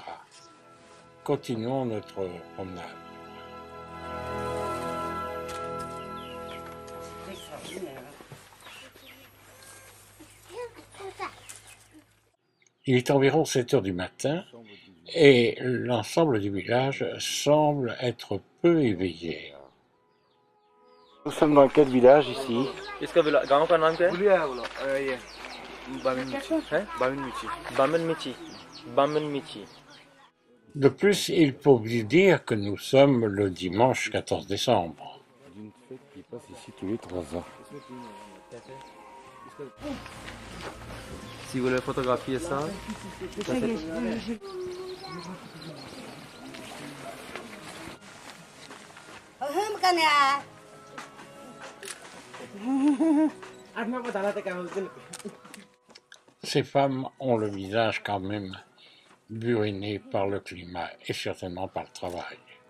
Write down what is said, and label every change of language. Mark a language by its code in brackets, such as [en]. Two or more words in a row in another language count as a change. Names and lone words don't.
[fr] Continuons notre promenade. Il est environ 7 heures du matin et l'ensemble du village semble être peu éveillé. Nous sommes dans quel village ici? [hi] इसका गांव का नाम क्या है? बामन मिची. [fr] De plus, il faut vous dire que nous sommes le dimanche 14 décembre. D'une fête qui passe ici tous les 3 ans. Si vous voulez photographier ça, Ces femmes ont le visage quand même buriné par le climat et certainement par le travail.